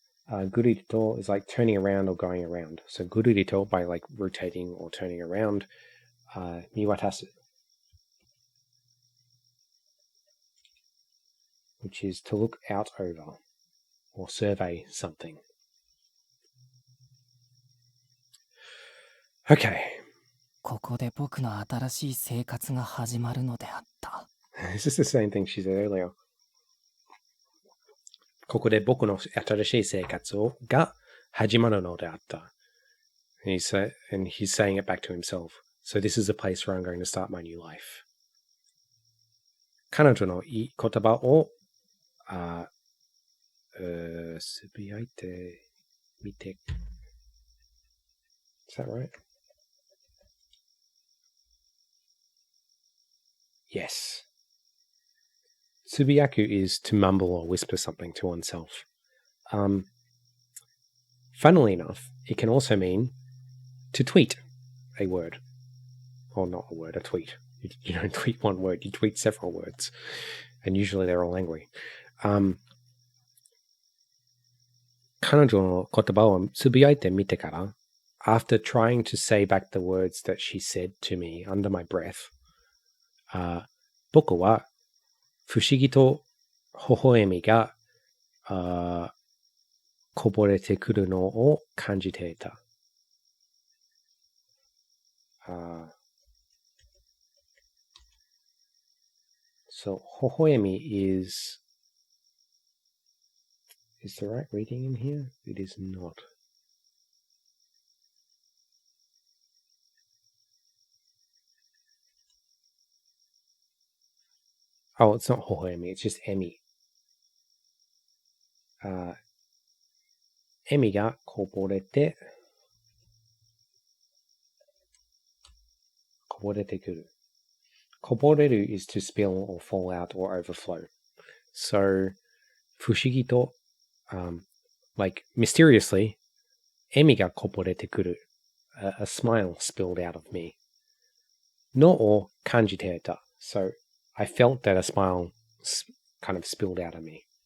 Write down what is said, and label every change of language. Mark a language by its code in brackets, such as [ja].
[en] Gururito is like turning around or going around. So gururito by like rotating or turning around. Miwatasu, which is to look out over or survey something. Okay. [ja] ここで僕の新しい生活が始まるのであった。 [en] This is the same thing she said earlier. [ja] ここで僕の新しい生活が始まるのであった. [en] And he's saying it back to himself. So this is the place where I'm going to start my new life. [ja] 彼女のいい言葉をつぶやいてみて。 [en] Is that right? Yes. つ Tsubiyaku is to mumble or whisper something to oneself. Funnily enough, it can also mean to tweet a word. Or not a word, a tweet. You don't tweet one word, you tweet several words. And usually they're all angry. [ja] 彼女の言葉をつぶやいてみてから、 [en] after trying to say back the words that she said to me under my breath, [ja] 僕は不思議と微笑みがこぼれてくるのを感じていた。 [en] So, 微笑み is the right reading in here? It is not. Oh, it's not 微笑み, it's just 笑み。 [ja] 笑みがこぼれてくる。 [en] こぼれる is to spill or fall out or overflow. [ja] So, 不思議と [en] like mysteriously, [ja] 笑みがこぼれてくる。 [en] A smile spilled out of me. [ja] のを感じていた。 [en] So, I felt that a smile kind of spilled out of me.